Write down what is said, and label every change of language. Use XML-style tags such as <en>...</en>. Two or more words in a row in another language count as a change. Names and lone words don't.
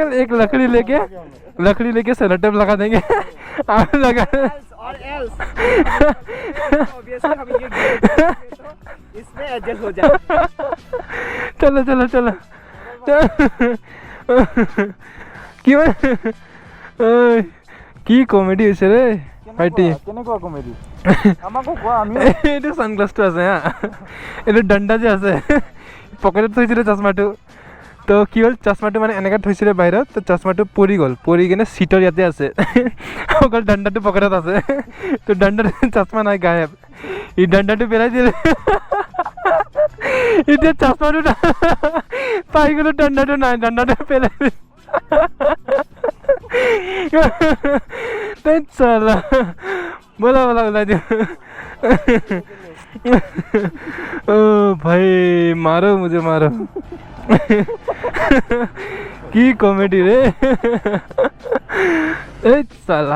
<hi>एक लकड़ी लेके सेलोटेप लगा देंगे। आग लगा और</hi> <en>else obviously</en> <hi>हम ये इसमें एडजस्ट हो जाए। चलो क्यों</hi> <as>কি কমেডি হৈছে ৰে ভাইটি কেনেকুৱা কমেডি আমাকো কোৱা আমি এইটো সানগ্লাছটো আছে হা এইটো ডণ্ডা যে আছে পকেটত থৈছিলে চশমাটো তো কি হ'ল চশমাটো মানে এনেকৈ থৈছিলে বাহিৰত তো চশমাটো পৰি গ'ল পৰি কিনে চিটৰ ইয়াতে আছে অকল ডণ্ডাটো পকেটত আছে তো ডণ্ডাটো চশমা নাই গায়ব এই ডণ্ডাটো পেলাই দিলে এতিয়া চশমাটো পাই গ'লো ডণ্ডাটো নাই ডণ্ডাটো পেলাই দিলে</as> <hi>चला बोला दियो ओ भाई मारो मुझे मारो की कॉमेडी रे साला।</hi>